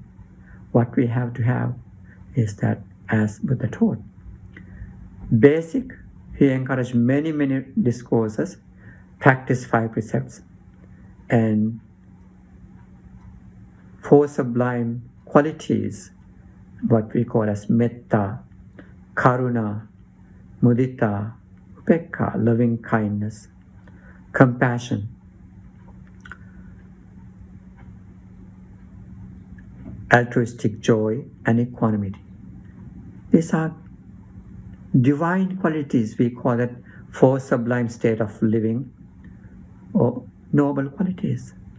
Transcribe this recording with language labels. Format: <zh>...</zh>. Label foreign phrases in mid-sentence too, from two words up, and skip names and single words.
<en>What we have to have is that, as Buddha taught. Basic, he encouraged many discourses, practice 5 precepts, and 4 sublime qualities, what we call as</en> <pi>metta, karuna, mudita, upekkha,</pi> <en>loving kindness, compassion, altruistic joy, and equanimity. These are divine qualities. We call it 4 sublime state of living or noble qualities.</en>